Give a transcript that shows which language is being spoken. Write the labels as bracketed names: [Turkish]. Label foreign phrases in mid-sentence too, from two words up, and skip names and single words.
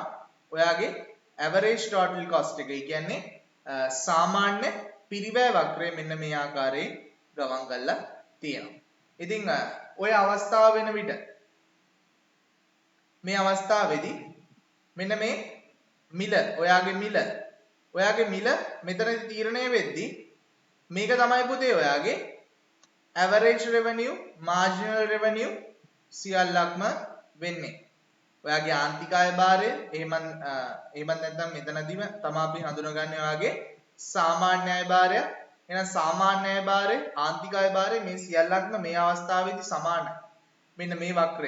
[Sinhala] ඔයාගේ [English] average total cost [Sinhala] එක කියන්නේ සාමාන්‍ය පිරිවැය වක්‍රය මෙන්න මේ ආකාරයෙන් ගමන් කරලා තියෙනවා. ඉතින් ඔය අවස්ථාව වෙන විට මේ අවස්ථාවේදී මෙන්න මේ මිල ඔයාගේ මිල මෙතනදී තීරණය වෙද්දී මේක තමයි පුතේ ඔයාගේ [English] average revenue marginal revenue [Sinhala] සියල්ලක්ම වෙන්නේ. ඔයාගේ ආන්තික අය භාරය එහෙම නැත්නම් මෙතනදීම තමයි අපි හඳුනගන්නේ ඔයාගේ සාමාන්‍ය අය භාරය. එහෙනම් සාමාන්‍ය අය භාරය ආන්තික අය භාරය මේ සියල්ලක්ම මේ අවස්ථාවේදී සමානයි. මෙන්න මේ වක්‍රය.